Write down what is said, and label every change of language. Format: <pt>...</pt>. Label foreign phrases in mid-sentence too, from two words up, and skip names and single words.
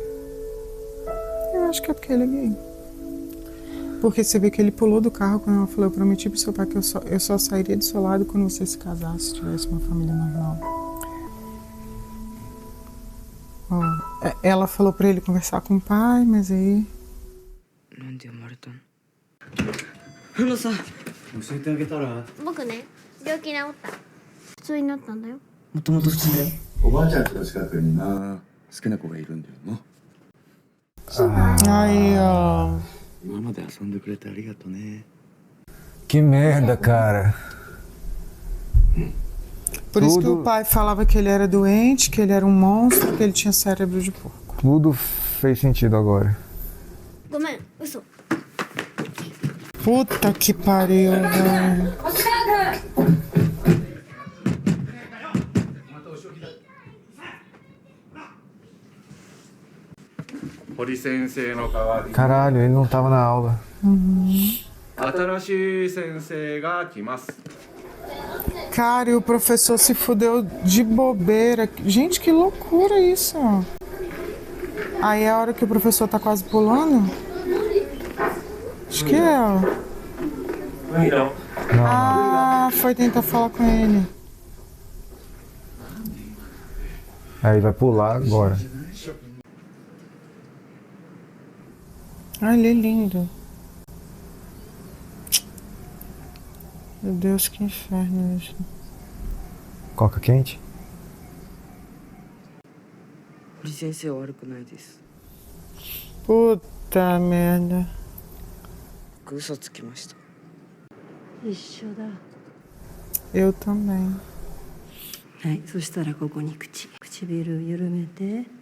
<pt>Eu acho que é porque ele é gay. Porque você vê que ele pulou do carro quando ela falou, eu prometi pro seu pai que eu só sairia do seu lado quando você se casasse, se tivesse uma família normal. Ó, ela falou pra ele conversar com o pai, mas aí...</pt> <ja>僕ね、病気治った。普通になったんだよ。もともと普通だよ。おばあちゃんの近くにな好きな子がいるんだよな。</ja> <pt>Aí, ó.</pt> <ja>今まで遊んでくれてありがとね。</ja> <pt>Que merda, cara. Por isso que o pai falava que ele era doente, que ele era um monstro, que ele tinha cérebro de porco. Tudo fez sentido agora.</pt> <ja>ごめん、嘘。</ja> <pt>Puta que pariu, velho.</pt> <ja>堀先生の代わりに</ja> <pt>Caralho, ele não tava na aula.</pt> <ja>新しい先生が来ます。</ja> <pt>Cara, e o professor se fudeu de bobeira. Gente, que loucura isso. Aí é a hora que o professor tá quase pulando? Acho que é. Não. Ah, foi tentar falar com ele. Aí vai pular agora. Ai, ele é lindo. Meu Deus, que inferno isso. Coca quente?</pt> <ja>堀先生は悪くないです。</ja> <pt>Puta merda.</pt> <ja>僕嘘つきました。一緒だ。</ja> <pt>Eu também.</pt> <ja>はい、そしたらここに唇緩めて。</ja>